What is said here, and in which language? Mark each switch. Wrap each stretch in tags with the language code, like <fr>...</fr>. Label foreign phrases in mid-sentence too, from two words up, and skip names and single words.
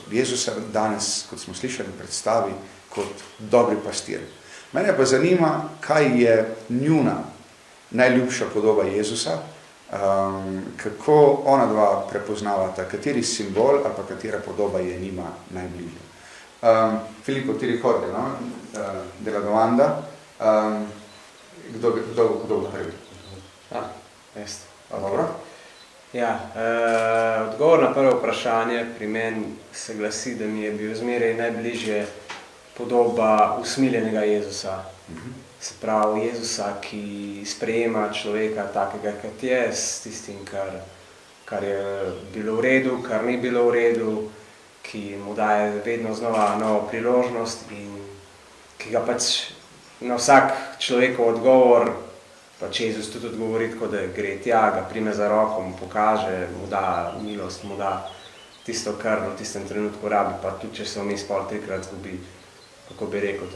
<sl>Jezus se danes, kot smo slišali, predstavi kot dobri pastir. Mene pa zanima, kaj je njuna najljubša podoba Jezusa, kako ona dva prepoznavata, kateri simbol ali pa katera podoba je njima najbližja.</sl> <it>Filippo, ti ricordi, no? Della domanda.</it> <sl>Kdo bo prvi? Jaz. Dobro. Ja, odgovor na prvo vprašanje pri meni se glasi, da mi je bil zmeraj najbližje podoba usmiljenega Jezusa. Se pravi, Jezusa, ki sprejema človeka takega, kot je, s tistim, kar je bilo v redu, kar ni bilo v redu, ki mu daje vedno znova novo priložnost in ki ga pač na vsak človekov odgovor, pač Jezus tudi odgovori tako, da gre tja, ga prime za roko, mu pokaže, mu da milost, mu da tisto, kar v tistem trenutku rabi, pa tudi, če se vmes pol 3-krat zgubi, kako bi rekel.</sl>